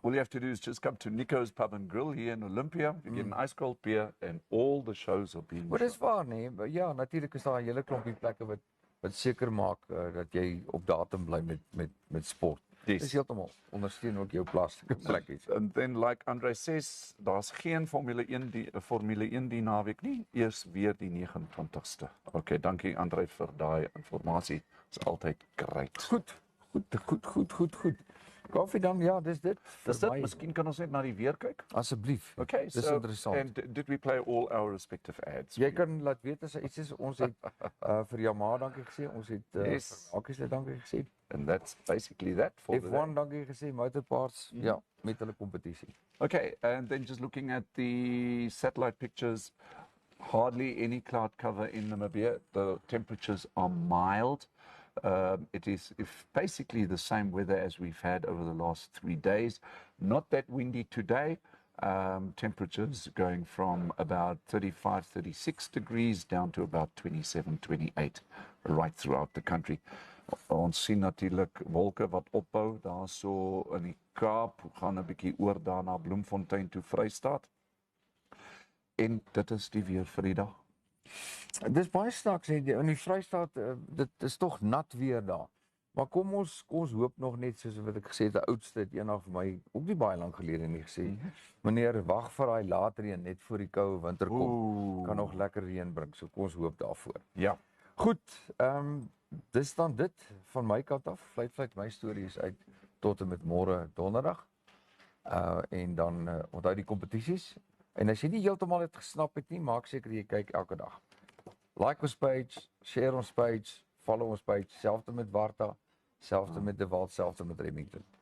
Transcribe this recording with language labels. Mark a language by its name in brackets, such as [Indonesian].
[English] All you have to do is just come to Nico's Pub and Grill here in Olympia. You get an ice cold beer and all the shows are being [Afrikaans] Maar dis waar, nee. Ja, natuurlik is daar 'n hele klompie plekke wat seker maak dat jy op datum bly met sport. [English] Yes. [Afrikaans] Dis heeltemal ondersteun ook jou plaaslike plekkies. [English] And then like Andre says, [Afrikaans] daar's geen Formule 1 die naweek nie, eers weer die 29ste. Okay, dankie Andre vir daai inligting. Is altyd great. Goed. Kaufeee dan, ja, dis dit. Dis dit. Miskien kan ons net na die weer kyk. Asseblief. [English] Okay, [Afrikaans] Dis so interessant. [English] and did we play all our respective ads? [Afrikaans] Jy kan laat weet as iets is. Ons het vir Yamaha dankie gesê. Ons het [English] Yes. [Afrikaans] Akkies dankie gesê. [English] And that's basically that for the day. [Afrikaans] F1 dankie gesê, motorparts, ja, met hulle kompetisie. [English] Okay, and then just looking at the satellite pictures, hardly any cloud cover in Namibia. The temperatures are mild. It is basically the same weather as we've had over the last 3 days. Not that windy today. Temperatures going from about 35, 36 degrees down to about 27, 28 right throughout the country. [Afrikaans] Ons sien natuurlik wolke wat opbou daar so in die Kaap, gaan 'n bietjie oor daar na Bloemfontein toe Vrystaat. En dit is die weer vir die dag. Dis baie snaaks in die Vrystaat, dit is tog nat weer daar. Maar kom ons hoop nog net soos wat ek gesê het, die oudste het eendag vir my ook nie baie lank gelede nie gesê. Meneer, wag vir daai laat reën net voor die koue winter kom. Kan nog lekker reën bring. So kom ons hoop daarvoor. Ja. Goed, dis dan dit van my kant af. Fluit my storie is uit tot en met môre donderdag. En dan onthou die kompetisies. En as jy nie heeltemal dit gesnap het nie, maak seker jy kyk elke dag. Like ons page, share ons page, follow ons page, selfde met Warta, selfde met De Walt, selfde met Remington.